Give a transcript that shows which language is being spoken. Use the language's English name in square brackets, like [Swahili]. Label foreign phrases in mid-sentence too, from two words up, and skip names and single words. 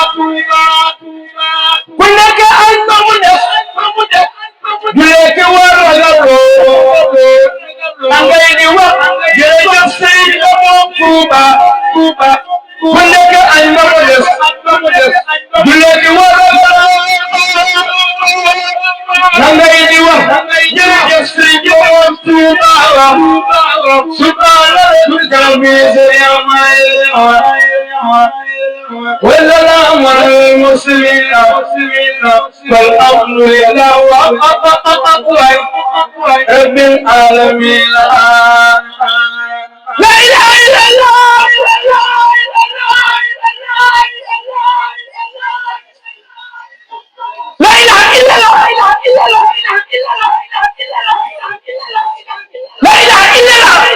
[Wolof] ku nekk ay ba mu def du lekk waral Angay di wax jërëjëf Sëriñ Tuuba Tuuba ku nekk añ ba mu des du leen di wax angay di wax jërëjëf Sëriñ Tuuba [Arabic] سبحان ربك والسلام على المرسلين والحمد لله رب العالمين لا اله الا الله لا اله الا الله لا اله الا الله لا اله الا الله